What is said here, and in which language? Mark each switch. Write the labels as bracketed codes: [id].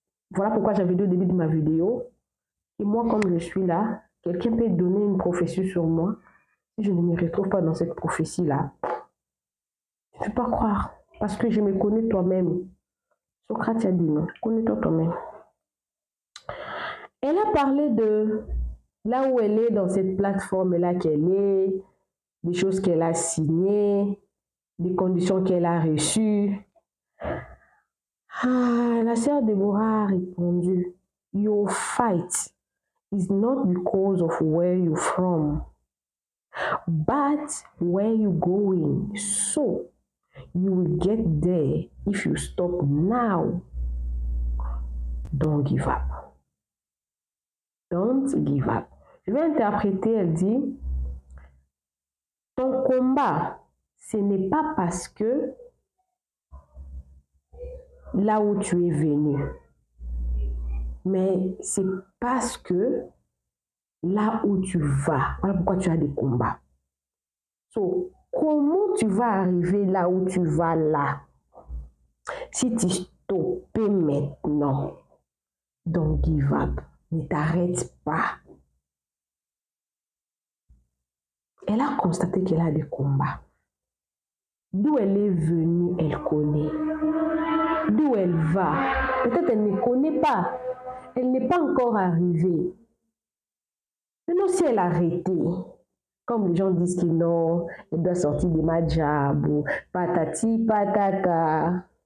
[fr] Voilà pourquoi j'avais dit au début de ma vidéo, et moi comme je suis là, quelqu'un peut donner une prophétie sur moi, si je ne me retrouve pas dans cette prophétie-là, je ne peux pas croire, parce que je me connais toi-même. Socrate a dit non, connais-toi toi-même. Elle a parlé de là où elle est, dans cette plateforme-là qu'elle est, des choses qu'elle a signées, des conditions qu'elle a reçues. La sœur Déborah a répondu, [en] your fight is not because of where you're from, but where you're going. So, you will get there if you stop now. Don't give up. Don't give up. [fr] Je vais interpréter, elle dit, ton combat, ce n'est pas parce que là où tu es venu, mais c'est parce que là où tu vas. Voilà pourquoi tu as des combats. So, comment tu vas arriver là où tu vas là? Si tu stoppes maintenant, [en] don't give up. [fr] Ne t'arrête pas. Elle a constaté qu'elle a des combats. D'où elle est venue, elle connaît. D'où elle va, peut-être elle ne connaît pas. Elle n'est pas encore arrivée. Maintenant, si elle a arrêté, comme les gens disent que non, elle doit sortir de Madjab ou patati patata.